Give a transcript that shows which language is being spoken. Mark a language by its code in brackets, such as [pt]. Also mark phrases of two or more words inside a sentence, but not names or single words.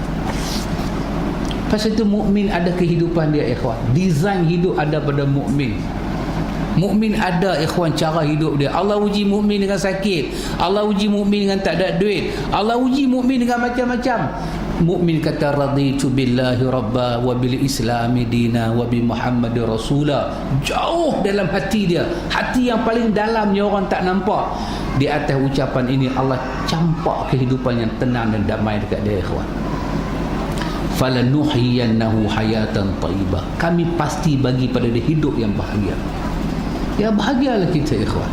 [ms] Pasal itu mukmin ada kehidupan dia ikhwan. Design hidup ada pada mukmin. Mukmin ada ikhwan cara hidup dia. Allah uji mukmin dengan sakit, Allah uji mukmin dengan tak ada duit, Allah uji mukmin dengan macam-macam. Mukmin kata [ar] رضيت بالله ربا وبالإسلام دينا وبمحمد رسولا. [ms] Jauh dalam hati dia, hati yang paling dalamnya orang tak nampak. Di atas ucapan ini Allah campak kehidupan yang tenang dan damai dekat dia ikhwan. [ar] فلنحيينه حياة طيبة. [ms] Kami pasti bagi pada dia hidup yang bahagia. Ya bahagialah kita ikhwan.